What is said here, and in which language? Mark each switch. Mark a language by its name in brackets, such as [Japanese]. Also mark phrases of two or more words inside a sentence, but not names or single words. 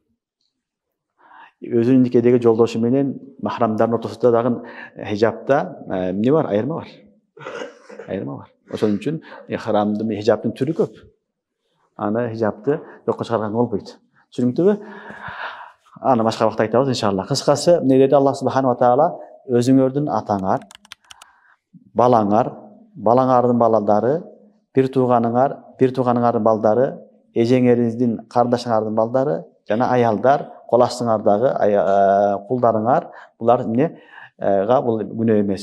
[Kyrgyz] Өзүнүн никедеги жолдошу менен махрамдардын ортосунда дагы хижапта эмне бар? Айырма бар. Айырма бар. Ошон үчүн храмдын хижаптын түрү көп. Аны хижапты жокко чыгарганга болбойт. Түшүнүктүүбү? Аны башка убакта айтабыз иншалла. Кыскасы, эмне деди [Arabic] الله سبحانه وتعالى, [Kyrgyz] өзүңөрдүн атаңар, балаңар, балаңардын балдары, бир тууганыңардын балдары, эжеңериңиздин, кардашыңардын балдары, жана аялдар, кол астыңардагы кулдарыңар, булар эмнега бул күнөө эмес.